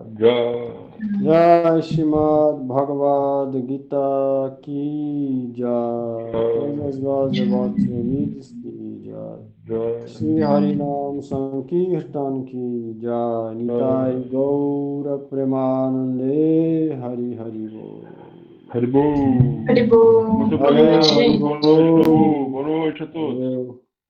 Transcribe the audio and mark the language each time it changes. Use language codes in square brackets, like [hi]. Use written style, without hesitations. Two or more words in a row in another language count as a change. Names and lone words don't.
[hi] जय श्रीमद् भगवद् गीता की जय. तेजस वजवत्समिदिस की जय. श्री हरिनाम संकीर्तन की जय. [bn] নিতাই গৌর প্রেমানন্দে হরি হরি বোল. Haribol. Haribol. [pt] Muito Valeu, obrigado. Haribol. Boa noite, Prabhu. Boa noite a todos. Valeu.